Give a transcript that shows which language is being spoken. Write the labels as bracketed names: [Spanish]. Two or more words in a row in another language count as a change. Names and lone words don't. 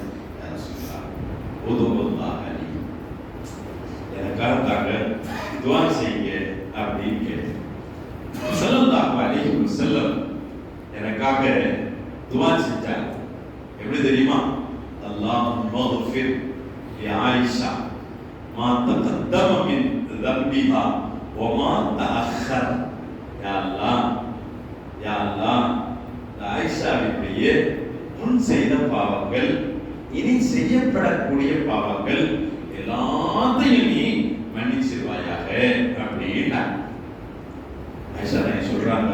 [Arabic] يا رسول الله ادع الله لي, [Tamil] எனக்காக தாங்க துஆ செய்யுங்க அப்படின்னு கேட்டேன். [Arabic] صلى الله عليه وسلم [Tamil] எனக்காக துஆ செஞ்சாங்க. எப்படி தெரியுமா? [Arabic] اللهم اغفر يا عائشة ما تقدم من ذنبها وما تأخر. يا الله، يا الله, [Tamil] ஆயிஷாவுடைய முன் செய்த பாவங்கள், இனி செய்யப்படக்கூடிய பாவங்கள் எல்லாத்தையும் நீ மன்னிச்சிருவாயாக அப்படின்னா சொல்றாங்க.